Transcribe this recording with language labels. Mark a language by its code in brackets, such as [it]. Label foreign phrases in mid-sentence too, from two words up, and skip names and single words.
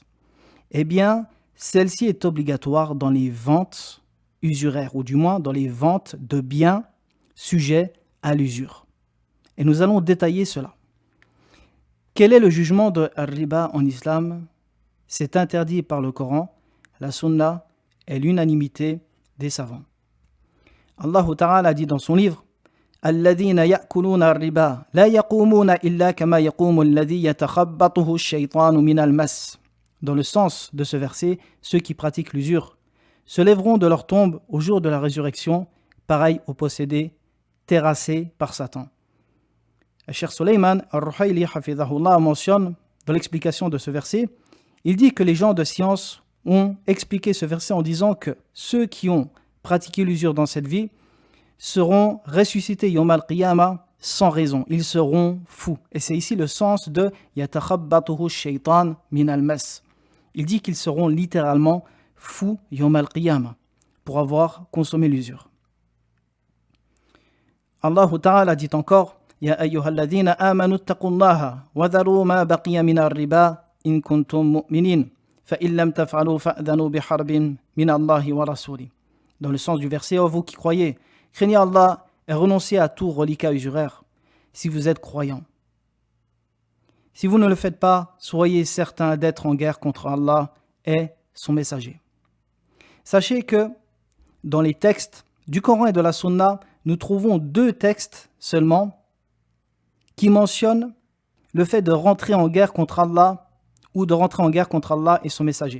[fr] Eh bien, celle-ci est obligatoire dans les ventes usuraires, ou du moins dans les ventes de biens sujets à l'usure. Et nous allons détailler cela. Quel est le jugement de riba en islam? C'est interdit par le Coran, la Sunna et l'unanimité des savants. [ar] الله تعالى [fr] dit dans son livre: [ar] الذين يأكلون الربا لا يقومون إلا كما يقوم الذي يتخبطه الشيطان من المس. [fr] Dans le sens de ce verset, ceux qui pratiquent l'usure se lèveront de leur tombe au jour de la résurrection, pareil aux possédés terrassés par Satan. Le Cheikh Sulayman al-Ruhayli hafidhahullah mentionne dans l'explication de ce verset, il dit que les gens de science ont expliqué ce verset en disant que ceux qui ont pratiqué l'usure dans cette vie seront ressuscités [ar] يوم القيامة [fr] sans raison. Ils seront fous. Et c'est ici le sens de [ar] يتخبطه الشيطان من المس. [fr] Il dit qu'ils seront littéralement fous [ar] يوم القيامة [fr] pour avoir consommé l'usure. [ar] الله تعالى [fr] dit encore: [ar] يا أيها الذين آمنوا اتقوا الله وذروا ما بقي من الربا إن كنتم مؤمنين فإن لم تفعلوا فأذنوا بحرب من الله ورسوله. [fr] Dans le sens du verset: ô vous qui croyez, craignez Allah et renoncez à tout reliquat usuraire si vous êtes croyants. Si vous ne le faites pas, soyez certains d'être en guerre contre Allah et son messager. Sachez que dans les textes du Coran et de la Sunna, nous trouvons 2 textes seulement qui mentionnent le fait de rentrer en guerre contre Allah ou de rentrer en guerre contre Allah et son messager.